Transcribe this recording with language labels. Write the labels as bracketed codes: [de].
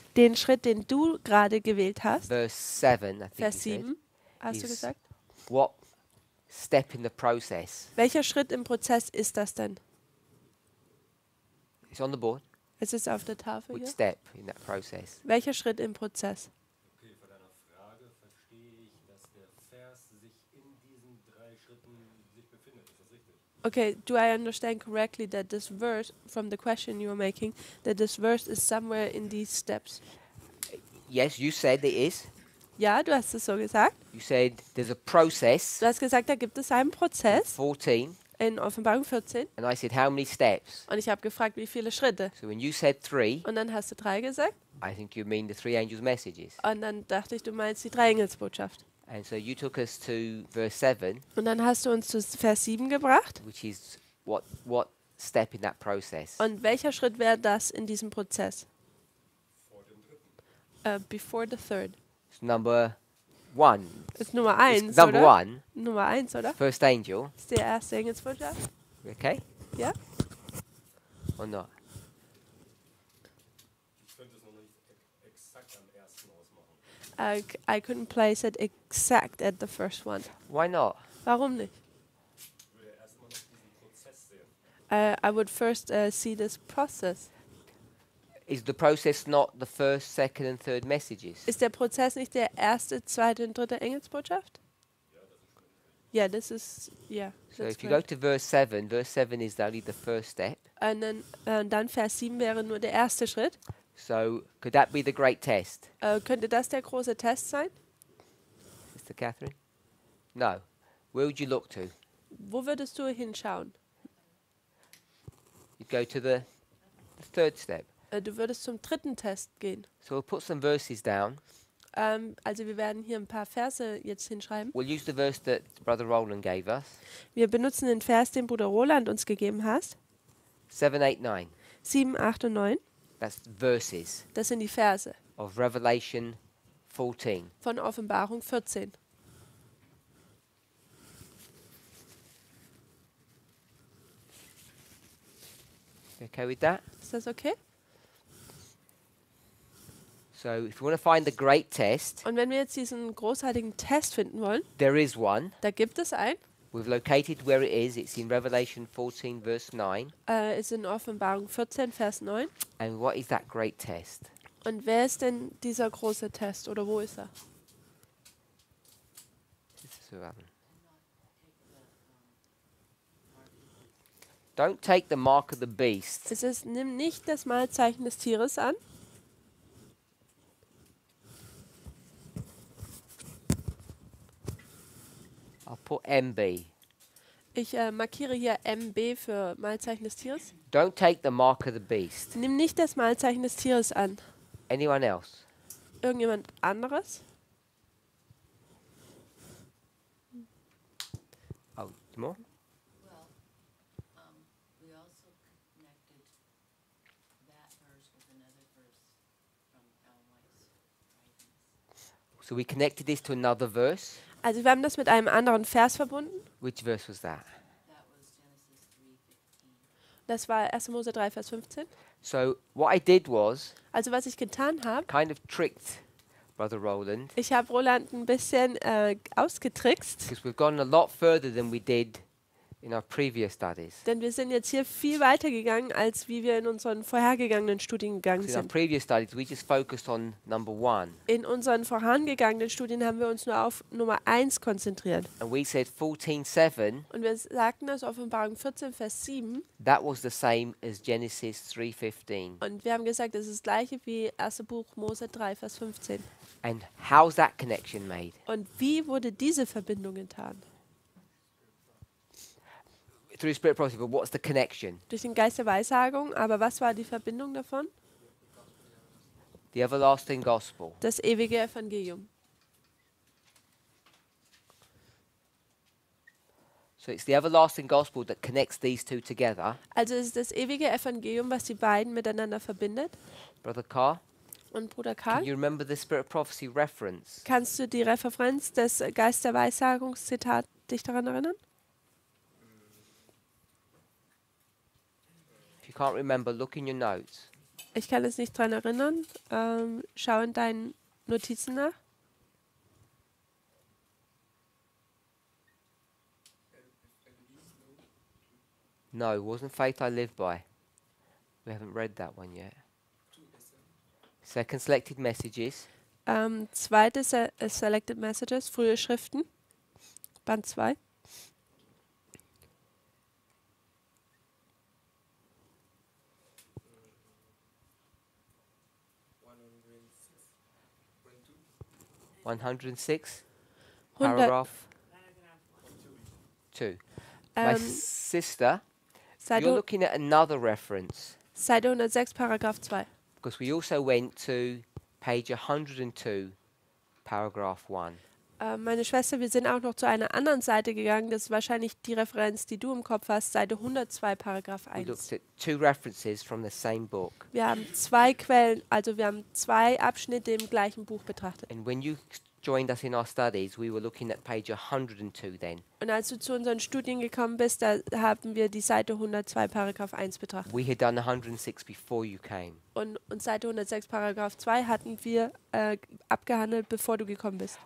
[de] den Schritt, den du gerade gewählt hast, [en] verse 7, I think [de] Vers [en] you said, [de] 7, hast du [en] is- [de] gesagt? [en] what step in the process? [de] Welcher Schritt im Prozess ist das denn? [en] It's on the board. [de] Es ist auf der Tafel [en] Which [de] hier. [en] step in that process? [de] Welcher Schritt im Prozess? Okay, von deiner Frage verstehe ich, dass der Vers sich in diesen 3 Schritten sich befindet. Ist das richtig? [en] Okay, do I understand correctly that this verse, from the question you are making, that this verse is somewhere in these steps? Yes, you said it is. [de] Ja, du hast es so gesagt. [en] You said there's a process, [de] Du hast gesagt, da gibt es einen Prozess 14, in Offenbarung 14. [en] and I said how many steps? [de] Und ich habe gefragt, wie viele Schritte. [en] So when you said 3, [de] Und dann hast du 3 gesagt. [en] I think you mean the 3 angels' messages. [de] Und dann dachte ich, du meinst die 3 Engelsbotschaft. [en] And so you took us to verse 7, [de] Und dann hast du uns zu Vers 7 gebracht. [en] which is what step in that process? [de] Und welcher Schritt wäre das in diesem Prozess? Vor dem 3. [en] Before the third. It's number one. [de] Ist Nummer [en] It's [de] 1, [en] number [de] oder? [en] one, [de] Nummer 1, oder? [en] first angel. [de] Ist die erste Engelsbotschaft? [en] Okay? [de] Ja? [en] Or not? [de] Ich könnte es noch nicht exakt am ersten ausmachen. [en] I couldn't place it exact at the first one. Why not? [de] Warum nicht? Ich würde erstmal noch diesen Prozess sehen. [en] I would first see this process. Is the process not the first, second, and third messages? [de] Ist der Prozess nicht der erste, zweite und dritte Engelsbotschaft? [en] Yeah, this is, yeah. So that's if you go correct. to verse 7 is only the first step. [de] Und dann Vers 7 wäre nur der erste Schritt. [en] So could that be the great test, [de] Könnte das der große Test sein? [en] Sister Catherine? No. Where would you look to? [de] Wo würdest du hinschauen? [en] You'd go to the third step. [de] Du würdest zum dritten Test gehen. [en] So we'll put some verses down. [de] Also wir werden hier ein paar Verse jetzt hinschreiben. [en] We'll use the verse that Brother Roland gave us, [de] Wir benutzen den Vers, den Bruder Roland uns gegeben hat. [en] 7, 8, 9. [de] 7, 8 und 9. [en] That's verses [de] Das sind die Verse [en] of Revelation 14. [de] von Offenbarung 14. [en] You okay with that? [de] Ist das okay? [en] So if you want to find the great test, [de] Und wenn wir jetzt diesen großartigen Test finden wollen, [en] there is one. [de] da gibt es einen. [en] We've located where it is. It's in Revelation 14, verse 9. [de] Ist in Offenbarung 14, Vers 9. [en] And what is that great test? [de] Und wer ist denn dieser große Test oder wo ist er? [en] Sister Susan. Don't take the mark of the beast. [de] Es ist, nimm nicht das Malzeichen des Tieres an. [en] I'll put MB. [de] Ich markiere hier MB für Malzeichen des Tieres. [en] Don't take the mark of the beast. [de] Nimm nicht das Malzeichen des Tieres an. [en] Anyone else? [de] Irgendjemand anderes? [en] Oh, more? Well, we also connected that verse with another verse from Ellen White's writings. So we connected this to another verse. [de] Also wir haben das mit einem anderen Vers verbunden. [en] Which verse was that? That was Genesis 3:15. [de] Das war 1. Mose 3, Vers 15. [en] So what I did was [de] Also was ich getan habe, [en] kind of tricked Brother Roland, [de] ich habe Roland ein bisschen ausgetrickst, [en] because we've gone a lot further than we did in our previous studies. [de] denn wir sind jetzt hier viel weiter gegangen, als wie wir in unseren vorhergegangenen Studien gegangen [en] So in our [de] sind. [en] previous studies, we just focused on number 1. [de] In unseren vorangegangenen Studien haben wir uns nur auf Nummer 1 konzentriert. [en] And we said 14:7, [de] Und wir sagten, dass Offenbarung 14, Vers 7, [en] that was the same as Genesis 3:15. [de] und wir haben gesagt, das ist das gleiche wie 1. Buch Mose 3, Vers 15. [en] And how's that connection made? [de] Und wie wurde diese Verbindung getan? [en] Through Spirit Prophecy, but what's the connection? [de] Durch den Geist der Weissagung, aber was war die Verbindung davon? [en] The everlasting gospel. [de] Das ewige Evangelium. [en] So it's the everlasting gospel that connects these two together. [de] Also es ist das ewige Evangelium, was die beiden miteinander verbindet. [en] Brother Carr, [de] Und Bruder [en] can [de] Karl, [en] you remember the Spirit of Prophecy reference? [de] kannst du die Referenz des Geist der Weissagungszitat dich daran erinnern? [en] If you can't remember, look in your notes. [de] Ich kann es nicht daran erinnern. Schau in deinen Notizen nach. [en] No, it wasn't faith I live by. We haven't read that one yet. Second selected messages. [de] Zweite Selected Messages, frühe Schriften, Band 2. [en] One 106, [de] 100, [en] paragraph 2. My [de] ähm, [en] sister, [de] Seite, [en] you're looking at another reference, [de] Seite 106, Paragraph 2. [en] because we also went to page 102, paragraph 1. [de] Meine Schwester, wir sind auch noch zu einer anderen Seite gegangen. Das ist wahrscheinlich die Referenz, die du im Kopf hast. Seite 102, Paragraph [en] We [de] 1. [en] looked at two references from the same book. [de] Wir haben zwei Quellen, also wir haben zwei Abschnitte im gleichen Buch betrachtet. [en] And when you joined us in our studies, we were looking at page 102 then. [de] Und als du zu unseren Studien gekommen bist, da haben wir die Seite 102, Paragraph 1 betrachtet. [en] We had done 106 before you came. [de] Und Seite 106, Paragraph 2 hatten wir abgehandelt, bevor du gekommen bist.